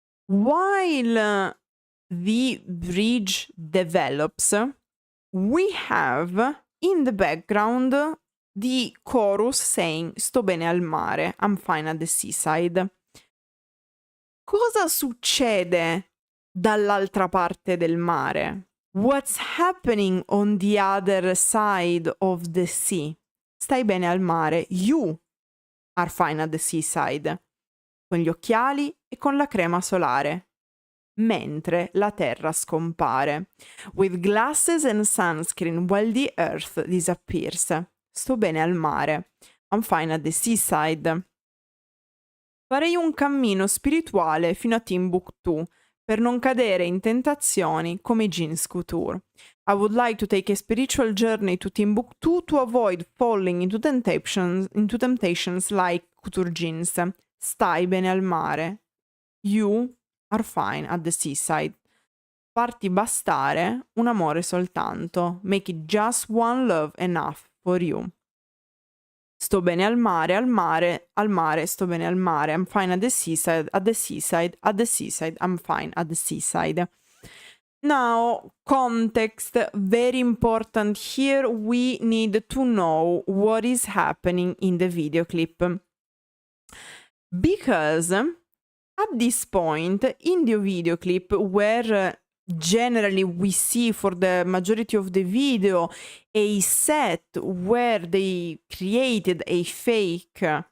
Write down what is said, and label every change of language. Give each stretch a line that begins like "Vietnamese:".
English: While the bridge develops, we have in the background the chorus saying
Italian: sto bene al mare,
English: I'm fine at the seaside.
Italian: Cosa succede dall'altra parte del mare?
English: What's happening on the other side of the sea?
Italian: Stai bene al mare,
English: you are fine at the seaside.
Italian: Con gli occhiali e con la crema solare, mentre la terra scompare.
English: With glasses and sunscreen while the earth disappears.
Italian: Sto bene al mare.
English: I'm fine at the seaside.
Italian: Farei un cammino spirituale fino a Timbuktu per non cadere in tentazioni come i jeans couture.
English: I would like to take a spiritual journey to Timbuktu to avoid falling into temptations like couture jeans.
Italian: Stai bene al mare.
English: You are fine at the seaside.
Italian: Farti bastare un amore soltanto.
English: Make it just one love enough for you.
Italian: Sto bene al mare, al mare, al mare, sto bene al mare.
English: I'm fine at the seaside, at the seaside, at the seaside. I'm fine at the seaside. Now, context, very important here. We need to know what is happening in the video clip. Because at this point in the video clip, where generally we see for the majority of the video a set where they created a fake